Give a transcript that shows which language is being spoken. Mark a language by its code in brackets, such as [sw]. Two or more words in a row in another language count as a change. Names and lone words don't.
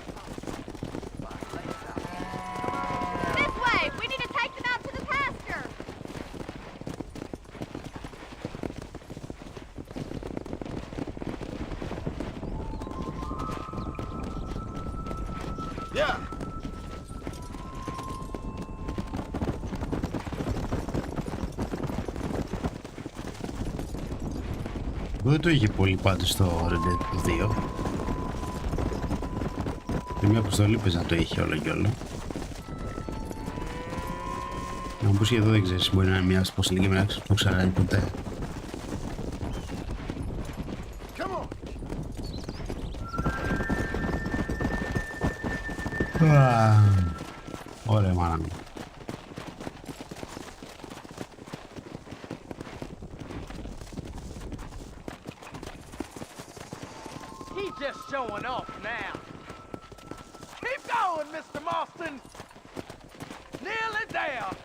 [en] This way. We need to take them out to the pasture. Yeah. [el] Δεν το είχε πολύ πάντως στο Red Dead 2. Και μια αποστολή πες να το είχε όλο και όλο. Να μου πεις και εδώ δεν ξέρεις, μπορεί να είναι μια αποστολή και να το ξανακάνει ποτέ. Ωραία μάνα μου. [en] He's just showing off now. Keep going, Mr. Marston. Nearly there.